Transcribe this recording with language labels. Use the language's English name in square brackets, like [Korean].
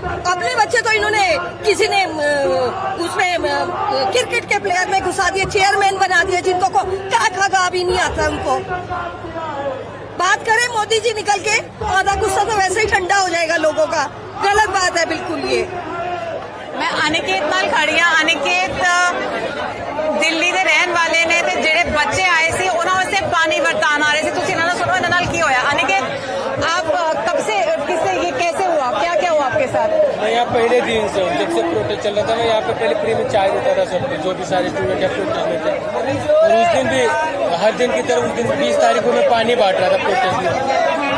[Hindi] अपने बच्चे तो इन्होंने किसी ने उसमें क्रिकेट के प्लेयर में घुसा दिए, चेयरमैन बना दिए, जिनको को का भी नहीं आता उनको। बात करें मोदी जी निकल के, आधा गुस्सा तो वैसे ही ठंडा हो जाएगा लोगों का। गलत बात है बिल्कुल ये। [Punjabi] मैं अनिकेत नाल खड़ी हाँ। अनिकेत दिल्ली ਦੇ ਰਹਿਣ ਵਾਲੇ ਨੇ ਤੇ ਜਿਹੜੇ ਬੱਚੇ ਆਏ ਸੀ ਉਹਨਾਂ ਵਾਸਤੇ ਪਾਣੀ ਵਰਤਾਨ ਆ ਰਹੇ ਸੀ। ਤੁਸੀਂ ਇਹਨਾਂ ਨੂੰ ਸੁਣੋ, ਇਹਨਾਂ ਨਾਲ ਕੀ ਹੋਇਆ? [Hindi] अनिकेत, आप कब से, किससे, ये कैसे हुआ, क्या क्या हुआ आपके साथ? मैं यहाँ पहले दिन से हूँ, जब से प्रोटेस्ट चल रहा था। मैं यहाँ पे पहले फ्री में चाय देता था सबको, जो भी सारे स्टूडेंट है प्रोटेस्ट में थे। और उस दिन भी हर दिन की तरह उस दिन 20 तारीख को मैं पानी बांट रहा था प्रोटेस्ट में।